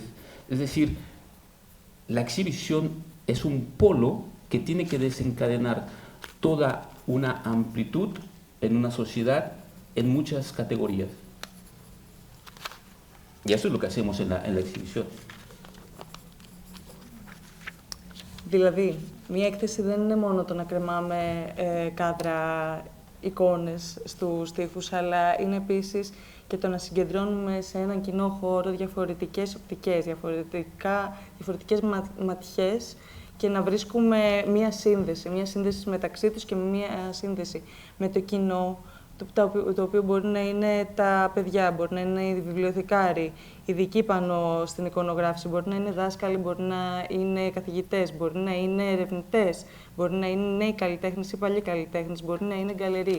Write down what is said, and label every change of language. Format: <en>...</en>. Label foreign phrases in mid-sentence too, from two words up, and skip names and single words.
<es>Es decir, la exhibición es un polo que tiene que desencadenar toda una amplitud en una sociedad en muchas categorías. Y eso es lo que hacemos en la exhibición.</es> <el>Δηλαδή, μία έκθεση δεν είναι μόνο το να κρεμάμε κάδρα, εικόνες στους τοίχους, αλλά είναι επίσης και το να συγκεντρώνουμε σε έναν κοινό χώρο διαφορετικές οπτικές, διαφορετικές ματιές και να βρίσκουμε μία σύνδεση μεταξύ τους και μία σύνδεση με το κοινό, το οποίο μπορεί να είναι τα παιδιά, μπορεί να είναι οι βιβλιοθηκάροι, ειδικοί πάνω στην εικονογράφηση, μπορεί να είναι δάσκαλοι, μπορεί να είναι καθηγητές, μπορεί να είναι ερευνητές, μπορεί να είναι νέοι καλλιτέχνες ή παλιοί καλλιτέχνες, μπορεί να είναι γκαλερί.</el>